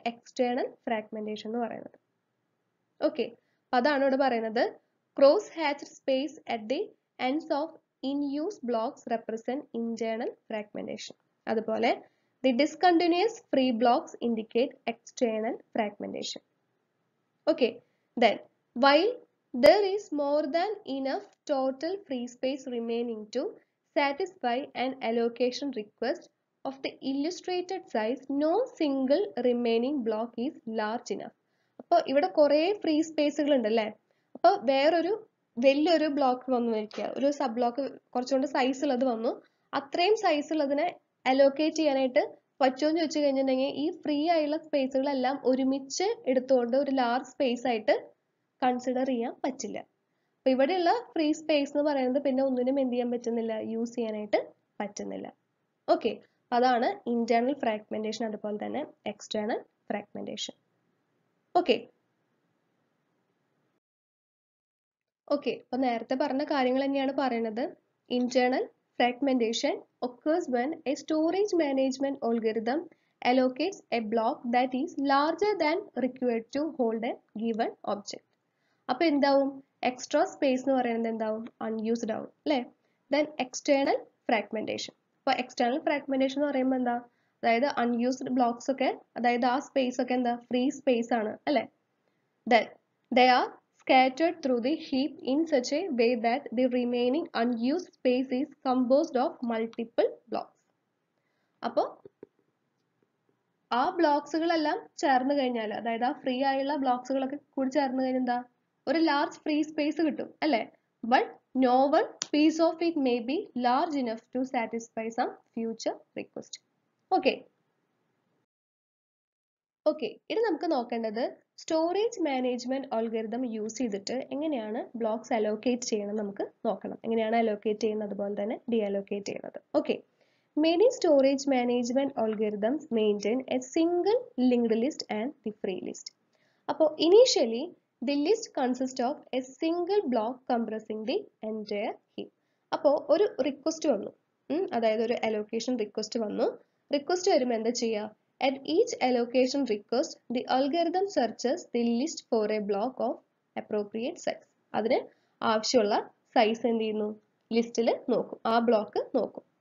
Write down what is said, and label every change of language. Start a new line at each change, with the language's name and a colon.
Malayalam: External fragmentation എന്ന് പറയുന്നത്. Okay, അതാണ് ഇവിടെ പറയുന്നത്
English: Cross hatched space at the ends of in use blocks represent internal fragmentation.
Malayalam: അതുപോലെ
English: The discontinuous free blocks indicate external fragmentation. Okay, then while there is more than enough total free space remaining to satisfy an allocation request of the illustrated size, no single remaining block is large enough.
Malayalam: അപ്പോൾ ഇവിടെ കുറേ free സ്പേസുകൾ ഉണ്ടല്ലേ. അപ്പോൾ വേറൊരു വലിയൊരു block വന്നു വയ്ക്കുക, ഒരു സബ് ബ്ലോക്ക് കുറച്ചുകൊണ്ട് സൈസ് ഉള്ളത് വന്നു, അത്രയും സൈസ് ഉള്ളതിനെ അലോക്കേറ്റ് ചെയ്യാനായിട്ട് പറ്റുമോ എന്ന് ചോദിച്ചു കഴിഞ്ഞിട്ടുണ്ടെങ്കിൽ ഈ ഫ്രീ ആയുള്ള സ്പേസുകളെല്ലാം ഒരുമിച്ച് എടുത്തുകൊണ്ട് ഒരു ലാർജ് സ്പേസ് ആയിട്ട് കൺസിഡർ ചെയ്യാൻ പറ്റില്ല. അപ്പൊ ഇവിടെയുള്ള ഫ്രീ സ്പേസ് എന്ന് പറയുന്നത് പിന്നെ ഒന്നിനും എന്ത് ചെയ്യാൻ പറ്റുന്നില്ല? യൂസ് ചെയ്യാനായിട്ട് പറ്റുന്നില്ല. ഓക്കെ, അതാണ് ഇന്റേണൽ ഫ്രാഗ്മെന്റേഷൻ അതുപോലെ തന്നെ എക്സ്റ്റേണൽ ഫ്രാഗ്മെന്റേഷൻ. ഓക്കെ, ഓക്കെ, അപ്പൊ നേരത്തെ പറഞ്ഞ കാര്യങ്ങൾ തന്നെയാണ് പറയുന്നത്.
English: Internal fragmentation occurs when a storage management algorithm allocates a block that is larger than required to hold a given object.
Malayalam: അപ്പൊ എന്താവും? എക്സ്ട്രാ സ്പേസ് എന്ന് പറയുന്നത് എന്താവും? അൺയൂസ്ഡ് ആവും അല്ലേ? Then external fragmentation. അപ്പൊ എക്സ്റ്റേണൽ ഫ്രാഗ്മെന്റേഷൻ എന്ന് പറയുമ്പോൾ എന്താ? അതായത് അൺയൂസ്ഡ് ബ്ലോക്സ് ഒക്കെ, അതായത് ആ സ്പേസ് ഒക്കെ എന്താ? ഫ്രീ സ്പേസ് ആണ് അല്ലേ?
English: Then they are scattered through the heap in such a way that the remaining unused space is composed of multiple blocks.
Malayalam: അപ്പോൾ ആ ബ്ലോക്സുകളെല്ലാം ചേർന്ന് കഴിഞ്ഞാൽ, അതായത് ആ ഫ്രീ ആയുള്ള ബ്ലോക്സുകളൊക്കെ കൂടി ചേർന്ന് കഴിഞ്ഞാൽ എന്താ? ഒരു ലാർജ് ഫ്രീ സ്പേസ് കിട്ടും അല്ലേ?
English: But no one piece of it may be large enough to satisfy some future request.
Malayalam: Okay okay, ഇനി നമുക്ക് നോക്കേണ്ടത് സ്റ്റോറേജ് മാനേജ്മെന്റ് അൽഗോരിതം യൂസ് ചെയ്തിട്ട് എങ്ങനെയാണ് ബ്ലോക്സ് അലോക്കേറ്റ് ചെയ്യണം നമുക്ക് നോക്കണം. എങ്ങനെയാണ് അലോക്കേറ്റ് ചെയ്യുന്നത്, അതുപോലെ തന്നെ ഡി അലോക്കേറ്റ് ചെയ്യുന്നത്.
English: Okay, many storage management algorithms maintain a single linked list and the free list.
Malayalam: അപ്പോൾ
English: initially the list consists of a single block compressing the entire heap.
Malayalam: അപ്പോൾ ഒരു റിക്വസ്റ്റ് വന്നു, അതായത് ഒരു അലോക്കേഷൻ റിക്വസ്റ്റ് വന്നു. Request വരുമ്പോൾ എന്താ ചെയ്യുക?
English: At each allocation request, the algorithm searches the list for a block of appropriate size.
Malayalam: അതിന് ആവശ്യമുള്ള സൈസ് എന്ത് ചെയ്യുന്നു? ലിസ്റ്റിൽ നോക്കും, ആ ബ്ലോക്ക് നോക്കും.